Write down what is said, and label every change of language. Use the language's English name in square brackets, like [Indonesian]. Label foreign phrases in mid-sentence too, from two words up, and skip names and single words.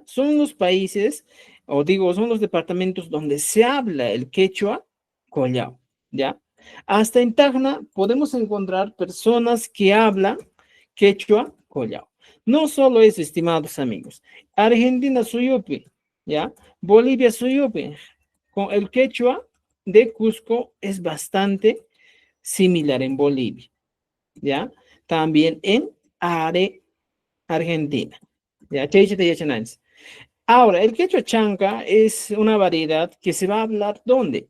[Spanish] Son los países, o digo, son los departamentos donde se habla el quechua collao, ¿ya? Hasta en Tacna podemos encontrar personas que hablan quechua collao. No solo eso, estimados amigos. [Quechua] Argentina suyupi, ¿ya? Bolivia suyupi. [Spanish] Con el quechua de Cusco es bastante similar en Bolivia, ¿ya? También en Arequipa. Argentina. Ya, [Quechua] Chaychita y Yachananchis. [Spanish] Ahora, el quechua chanca es una variedad que se va a hablar ¿dónde?